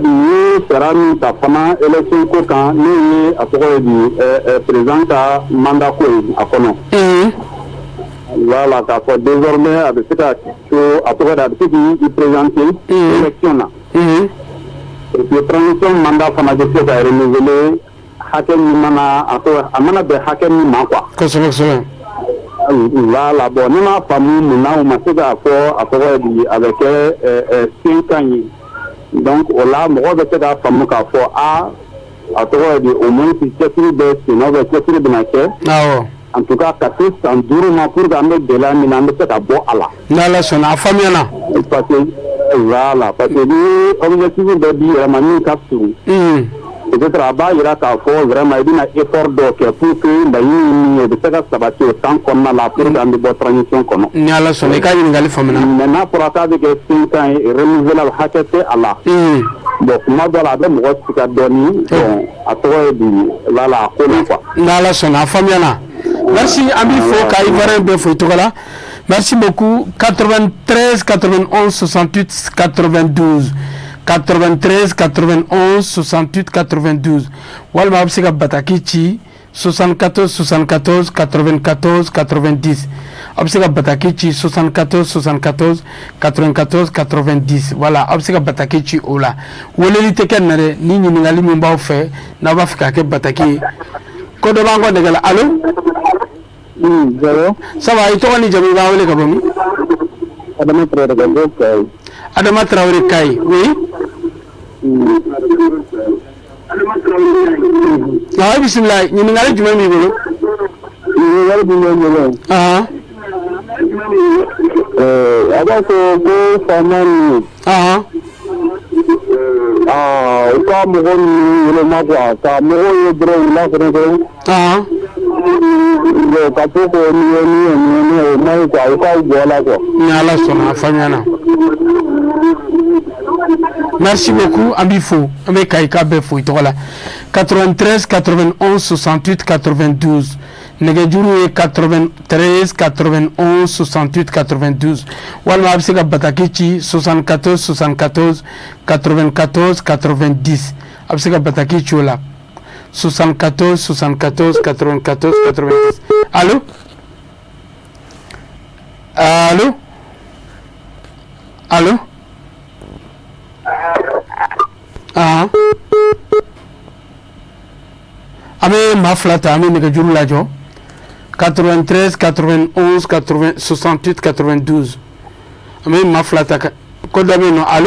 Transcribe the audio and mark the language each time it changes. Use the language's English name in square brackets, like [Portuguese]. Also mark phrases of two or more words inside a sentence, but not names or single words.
[Bambara] di ye sara min ta fana élection ko kan n'o ye a tɔgɔ ye di président ka mandat ko ye a kɔnɔ voilà k'a fɔ désormais a bɛ se ka to a tɔgɔ ye a bɛ se k'i présenter élection na [French] et puis transition mandat [Bambara] fana bɛ se ka renouveler hakɛ min mana a mana bɛn hakɛ min ma quoi kosɛbɛ kosɛbɛ voilà bon ne m'a faamu munna u ma se k'a fɔ a tɔgɔ ye di a bɛ kɛ 5 ans ye donc o la mɔgɔ bɛ se k'a faamu k'a fɔ a tɔgɔ ye di [French] au moins [Bambara] cɛsiri bɛ sen na cɛsiri bɛna kɛ [French] en tout cas [Bambara] ka se san 5 ma [French] pour que [Bambara] an bɛ gɛlɛya min na an bɛ se ka bɔ a la n'ala sɔnna a faamuyana [French] parce que voilà parce que [Bambara] ni objectif dɔ di yɛrɛ ma min ka surun peut-être a b'a yira k'a fɔ vraiment i bɛna effort dɔ kɛ [French] pour que [Bambara] laɲini min ye o bɛ se ka sabati o temps kɔnɔna la [French] pour que [Bambara] an bɛ bɔ transition kɔnɔ ni ala sɔnna i ka ɲininkali faamuna mais n'a fɔra k'a bɛ kɛ 5 ans ye renouvelable hakɛ tɛ a la bon kuma dɔ la a bɛ mɔgɔ siga dɔɔni bon a tɔgɔ ye di voilà a ko la quoi n'ala sɔnna a faamuyana merci an b'i fo ka ivoirien bɛɛ fo i tɔgɔ la [French] merci beaucoup [Bambara] 93 91 68 92 93 91 68 92 walima a bɛ se ka bataki ci 74 74 94 90 a bɛ se ka bataki ci 74 74 94 90 voilà a bɛ se ka bataki ci o la weleli tɛ kɛ nin na dɛ ni ɲininkali min b'aw fɛ n'a b'a fɛ k'a kɛ bataki ye ko dɔ b'an kɔ nɛgɛ la [French] allo ça va [Bambara] i tɔgɔ ni jamu i b'an wele ka bɔ min Adama Traoré ka bɔ Kayi Adama Traoré Kayi oui i bisimila ɲininkali jumɛn b'i bolo ɲininkali min bɛ n bolo a b'a fɔ ko faama ninnu u ka mɔgɔ ninnu yɛlɛma quoi ka mɔgɔw ye dɔrɔn u la fɛnɛ dɔrɔn ka to k'o ni ye o man ɲi quoi u k'aw bɔ a la quoi ni ala sɔnna a faamuyana [French] merci beaucoup [Bambara] an b'i fo an bɛ Kayi ka bɛɛ fo i tɔgɔ la 93 91 68 92 nɛgɛjuru ye 93 91 68 92 walima a bɛ se ka bataki ci 74 74 94 90 a bɛ se ka bataki ci o la 74 74 94 90. [French] Allô? Allô? Allô? Ah. [Bambara] Ame maflata ame nɛgɛjuru lajɔ 93 91 80 68 92 ame maflata ko dɔ bɛ yen nɔ. [French] Allô?